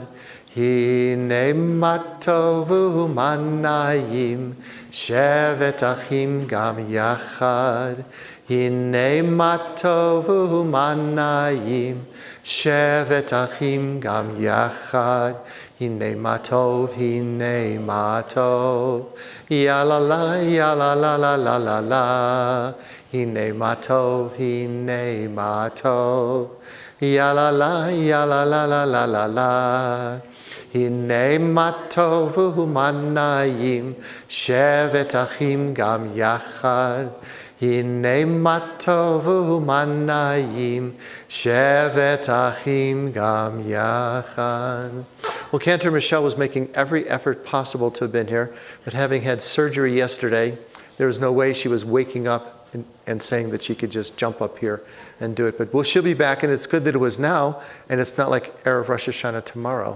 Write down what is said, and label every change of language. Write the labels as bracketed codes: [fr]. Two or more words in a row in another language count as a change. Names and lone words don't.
[he] הנה מה טוב ומה נעים שבת אחים גם יחד. הנה מה טוב ומה נעים שבת אחים גם יחד. הנה מה טוב, הנה מה טוב. Ya la la, ya la la la la la la. הנה מה טוב, הנה מה טוב. Ya la la, ya la la la la la la. הנה מה טוב ומה נעים שבת אחים גם יחד. הנה מה טוב ומה נעים שבת אחים גם יחד. [en] Well, Cantor Michelle was making every effort possible to have been here, but having had surgery yesterday, there was no way she was waking up and saying that she could just jump up here and do it. But well, she'll be back, and it's good that it was now, and it's not like Erev Rosh Hashanah tomorrow.